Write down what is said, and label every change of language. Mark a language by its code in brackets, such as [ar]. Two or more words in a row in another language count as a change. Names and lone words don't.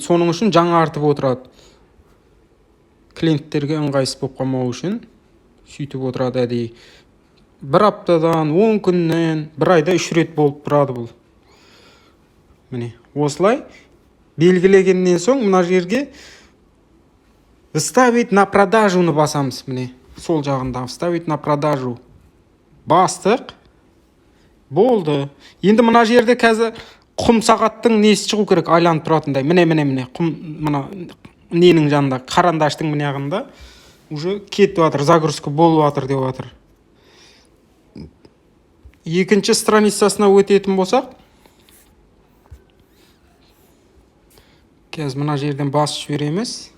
[kk] Соның үшін жаңартып отырады. Клиенттерге ыңғайсыз болып қалмау үшін сөйтіп отырады әдейі. Бір аптадан, 10 күннен, бір айда 3 рет болып тұрады бұл. Міне, осылай белгілегеннен соң мына жерге [ru] выставить на продажуны [kk] басамыз, міне, сол жағында [ru] выставить на продажу. [kk] Бастық. Болды. Енді мына жерде қазір құм сағаттың несі шығу керек, айланып тұратындай. Міне, құм мына ненің жанында, қарандаштың міне ағында уже кетіп жатыр, загрузка болып жатыр деп жатыр. Екінші страницасына өтетін болсақ, қазір мына жерден басып жібереміз.